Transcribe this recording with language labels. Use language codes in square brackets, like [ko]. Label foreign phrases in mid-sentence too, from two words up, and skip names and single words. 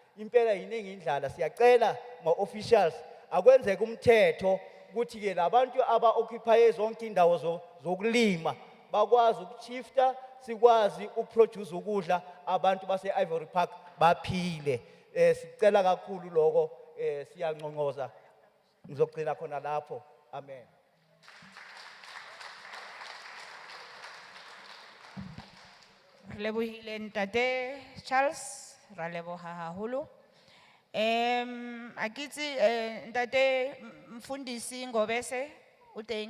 [zu] Impela yiningi indlala siyacela ma officials akwenzeke umthetho ukuthi ke labantu aba occupy zonke indawo zokulima bakwazi ukushifta sikwazi ukuproduce ukudla abantu base Ivory Park baphile. Sicela kakhulu lokho siyanconcoza. Ngizogcina khona lapho. Amen. [st] Lebohile ntate Charles, ra leboha haholo. Akitsi ntate mfundisi Ngobese o teng?